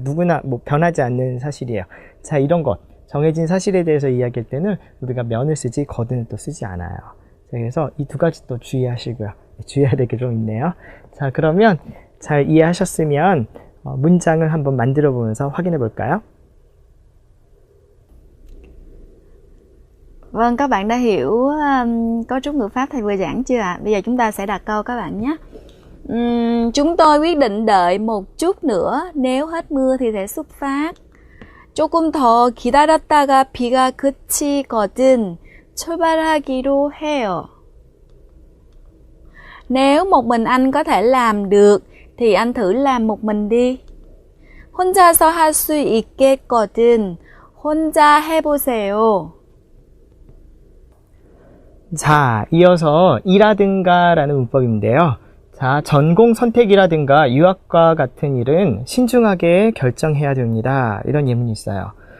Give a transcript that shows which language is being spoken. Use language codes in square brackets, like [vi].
[ko] 누구나 뭐 변하지 않는 사실이에요. 자, 이런 것 정해진 사실에 대해서 이야기할 때는 우리가 면을 쓰지 거든을 또 쓰지 않아요. 그래서 이 두 가지 또 주의하시고요. 주의해야 될 게 좀 있네요. 자, 그러면 잘 이해하셨으면 문장을 한번 만들어 보면서 확인해 볼까요? [vi] Vâng, các bạn đã hiểu cấu trúc ngữ pháp thầy vừa giảng chưa ạ? Bây giờ chúng ta sẽ đặt câu các bạn nhé. Chúng tôi quyết định đợi một chút nữa, nếu hết mưa thì sẽ xuất phát. [ko] 조금 더 기다렸다가 비가 그치거든 출발하기로 해요. [vi] Nếu một mình anh có thể làm được thì anh thử làm một mình đi. [ko] 혼자서 할 수 있겠거든 혼자 해보세요. 자, 이어서 이라든가 라는 문법인데요. 자, 전공 선택이라든가 유학과 같은 일은 신중하게 결정해야 됩니다. 이런 예문이 있어요.